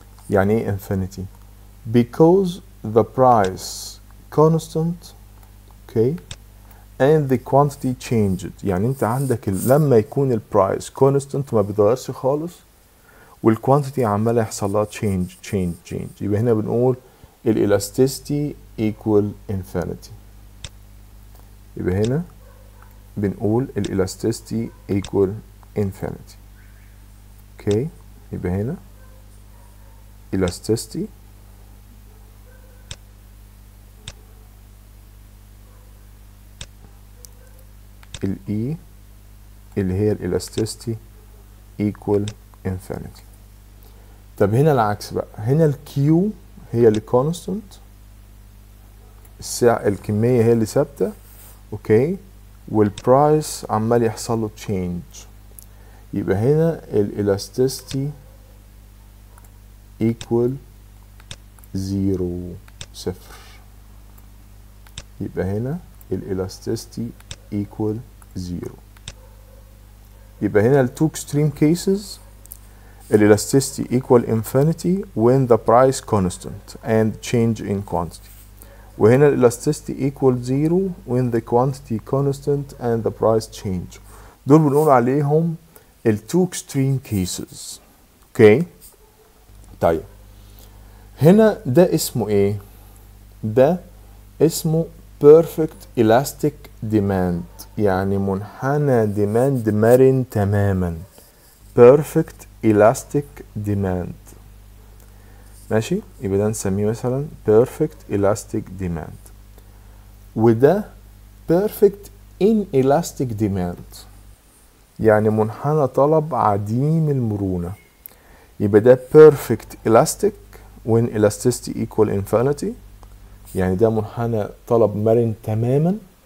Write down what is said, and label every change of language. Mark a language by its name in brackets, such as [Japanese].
[Arabic] يعني ايه infinity؟ [English] because the price constant okay and the quantity changed. [Arabic] يعني انت عندك لما يكون البرايس constant ما بيتغيرش خالص، والكوانتيتي عماله يحصل لها change. يبقى هنا بنقول الالاستيستي equal infinity. يبقى هنا بنقول الالاستيستي equal infinity. اوكي، يبقى هنا elasticity E اللي هي الالاستيستي equal infinity. طب هنا العكس بقى، هنا الكيو هي اللي constant، الكمية هي اللي ثابتة، اوكي، والبرايس عمال يحصل له change. يبقى هنا الالاستيستي equal 0 صفر. يبقى هنا الالاستيستي equal 0. [English] يبقى هنا ال two extreme cases elasticity equal infinity when the price constant and change in quantity. وهنا elasticity equal 0 when the quantity constant and the price change. [Arabic] دول بنقول عليهم ال two extreme cases. اوكي، طيب هنا ده اسمه ايه؟ ده اسمه perfect elastic demand، يعني منحنى demand مرن تماما. [English] perfect elastic demand، ماشي؟ يبقى ده نسميه مثلا perfect elastic demand. [Arabic] وده perfect inelastic demand، يعني منحنى طلب عديم المرونة. يبقى ده perfect elastic when elasticity equal infinity، يعني ده منحنى طلب مرن تماما.